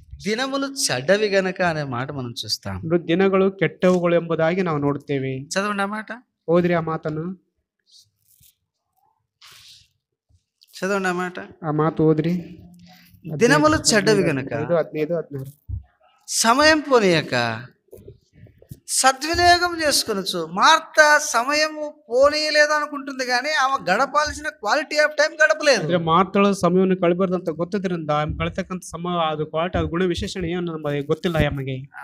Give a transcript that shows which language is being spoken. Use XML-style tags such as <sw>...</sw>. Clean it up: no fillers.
<te>దినములు చెడ్డవి గనక అనే మాట మనం చూస్తాం.</te> <kn>ದಿನಗಳು ಕೆಟ್ಟವುಗಳು ಎಂಬುದಾಗಿ ನಾವು ನೋಡುತ್ತೇವೆ.</kn> <te>చదవండి ఆ మాట,</te> <kn>ಓದ್ರಿ ಆ ಮಾತನ್ನು,</kn> <te>చదవండి ఆ మాట.</te> <kn>ಆ ಮಾತು ಓದ್ರಿ.</kn> <te>దినములు చెడ్డవి గనక 15-16 సమయం పోనీయక సద్వినియోగం చేసుకొనొచ్చు. మార్త సమయము పోనీయలేదు అనుకుంటుంది, కానీ ఆమె గడపాల్సిన</te> <en>quality of time</en> <te>గడపలేదు.</te> <kn>ಅಂದ್ರೆ ಮಾತಳ ಸಮಯವನ್ನು ಕಳೆಬಾರ್ದಂತ ಗೊತ್ತಿದ್ರಿಂದ ಕಳೆತಕ್ಕಂತ ಸಮಯ ಅದು ಕ್ವಾಲಿಟಿ ಅದು ಗುಣ ವಿಶೇಷಣೆ ಏನು ನಮಗೆ ಗೊತ್ತಿಲ್ಲ ನಮಗೆ.</kn>